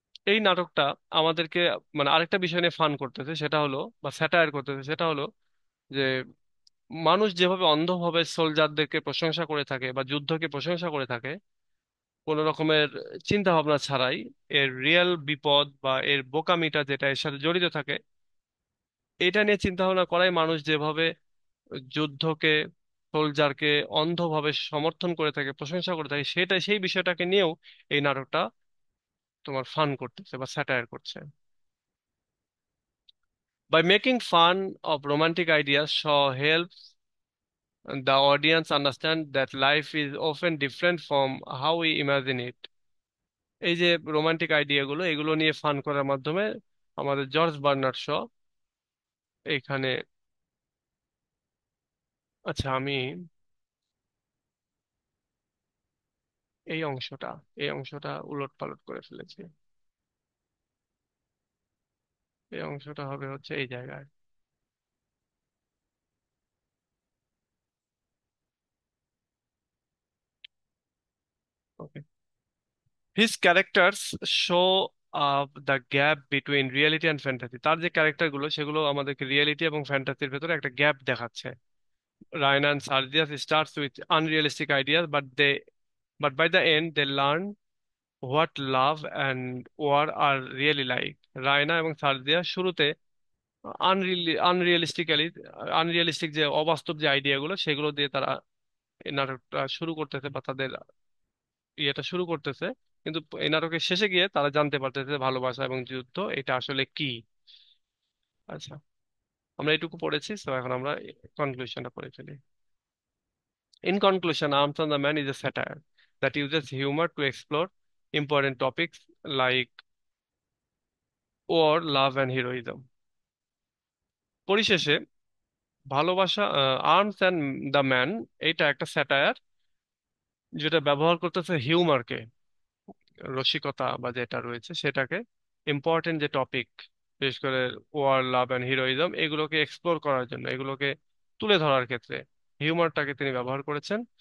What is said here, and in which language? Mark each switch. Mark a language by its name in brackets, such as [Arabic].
[Bangla] এই নাটকটা আমাদেরকে মানে আরেকটা বিষয় নিয়ে ফান করতেছে, সেটা হলো, বা স্যাটায়ার করতেছে, সেটা হলো যে মানুষ যেভাবে অন্ধভাবে সোলজারদেরকে প্রশংসা করে থাকে বা যুদ্ধকে প্রশংসা করে থাকে, কোনো রকমের চিন্তা ভাবনা ছাড়াই, এর রিয়েল বিপদ বা এর বোকামিটা যেটা এর সাথে জড়িত থাকে, এটা নিয়ে চিন্তা ভাবনা করাই মানুষ যেভাবে যুদ্ধকে, সোলজারকে অন্ধভাবে সমর্থন করে থাকে, প্রশংসা করে থাকে, সেটা সেই বিষয়টাকে নিয়েও এই নাটকটা তোমার ফান করতেছে বা স্যাটায়ার করছে। [English] By making fun of romantic ideas, Shaw helps the audience understand that life is often different from how we imagine it. [Bangla] এই যে রোমান্টিক আইডিয়াগুলো, এগুলো নিয়ে ফান করার মাধ্যমে আমাদের জর্জ বার্নার্ড শ এখানে, আচ্ছা আমি এই অংশটা এই অংশটা উলট পালট করে ফেলেছি। এই অংশটা হবে হচ্ছে এই জায়গায়। [English] Okay, his characters show the gap between reality and fantasy. [Bangla] তার যে ক্যারেক্টার গুলো, সেগুলো আমাদেরকে রিয়েলিটি এবং ফ্যান্টাসির ভেতরে একটা গ্যাপ দেখাচ্ছে। [English] Ryan and Sardias starts with unrealistic ideas, but by the end they learn what love and war are really like. [Bangla] Raina এবং সার্দিয়া শুরুতে আনরিয়েলিস্টিক্যালি আনরিয়েলিস্টিক যে অবাস্তব যে আইডিয়া গুলো, সেগুলো দিয়ে তারা এই নাটকটা শুরু করতেছে, বা তাদের ইয়েটা শুরু করতেছে। কিন্তু এই নাটকের শেষে গিয়ে তারা জানতে পারতেছে ভালোবাসা এবং যুদ্ধ এটা আসলে কি। আচ্ছা, আমরা এটুকু পড়েছি, তো এখন আমরা কনক্লুশনটা পড়ে ফেলি। [English] In conclusion, Arms and the Man is a satire that uses humor to explore important topics like war, love, and heroism. [Bangla] পরিশেষে ভালোবাসা, আর্মস অ্যান্ড দ্য ম্যান, এইটা একটা স্যাটায়ার যেটা ব্যবহার করতেছে হিউমারকে, রসিকতা বা যেটা রয়েছে সেটাকে, ইম্পর্টেন্ট যে টপিক, বিশেষ করে ওয়ার, লাভ অ্যান্ড হিরোইজম, এগুলোকে এক্সপ্লোর করার জন্য, এগুলোকে তুলে ধরার ক্ষেত্রে হিউমারটাকে তিনি ব্যবহার করেছেন।